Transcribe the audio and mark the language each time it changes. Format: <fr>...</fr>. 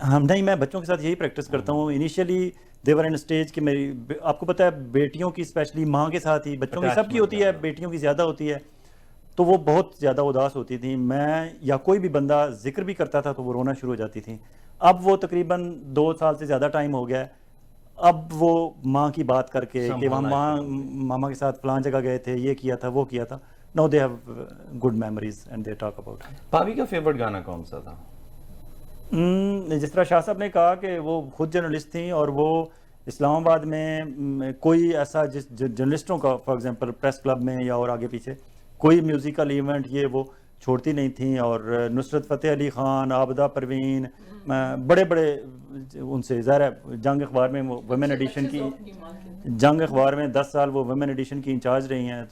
<ur>ہم نہیں, میں بچوں کے ساتھ یہی پریکٹس کرتا ہوں.</ur> <en>initially they were in stage</en> <ur>کہ میری, آپ کو پتہ ہے بیٹیوں کی اسپیشلی ماں کے ساتھ ہی, بچوں کی سب کی ہوتی ہے, بیٹیوں کی زیادہ ہوتی ہے, تو وہ بہت زیادہ اداس ہوتی تھیں. میں یا کوئی بھی بندہ ذکر بھی کرتا تھا تو وہ رونا شروع ہو جاتی تھیں. اب وہ تقریباً 2 سال سے زیادہ ٹائم ہو گیا ہے, اب وہ ماں کی بات کر کے کہ وہاں ماما کے ساتھ فلان جگہ گئے تھے, یہ کیا تھا, وہ کیا تھا.</ur> <en>Now they have good memories and they talk about it.</en> <ur>بھابھی کا فیورٹ گانا کون سا تھا؟ جس طرح شاہ صاحب نے کہا کہ وہ خود جرنلسٹ تھیں اور وہ اسلام آباد میں کوئی ایسا جس جرنلسٹوں کا فار ایگزامپل پریس کلب میں یا اور آگے پیچھے کوئی میوزیکل ایونٹ یہ وہ چھوڑتی نہیں تھیں. اور نصرت فتح علی خان, عابدہ پروین, بڑے بڑے ان سے ظاہر ہے جنگ اخبار میں ویمن ایڈیشن کی, جنگ اخبار میں 10 سال وہ ویمن ایڈیشن کی انچارج رہی ہیں.</ur>